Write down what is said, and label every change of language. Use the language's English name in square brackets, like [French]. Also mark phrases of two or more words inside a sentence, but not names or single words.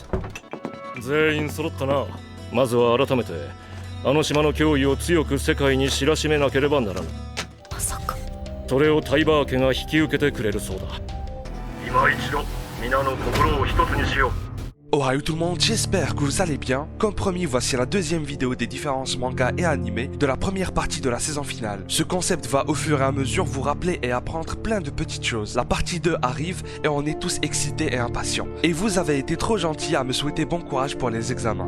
[Japanese] 全員揃ったな。まずは改めてあの島の脅威を強く世界に知らしめなければならぬ。まさかそれをタイバー家が引き受けてくれるそうだ。今一度皆の心を一つにしよう。 [French] Ohayou tout le monde, j'espère que vous allez bien. Comme promis, voici la deuxième vidéo des différences mangas et animés de la première partie de la saison finale. Ce concept va au fur et à mesure vous rappeler et apprendre plein de petites choses. La partie 2 arrive et on est tous excités et impatients. Et vous avez été trop gentils à me souhaiter bon courage pour les examens.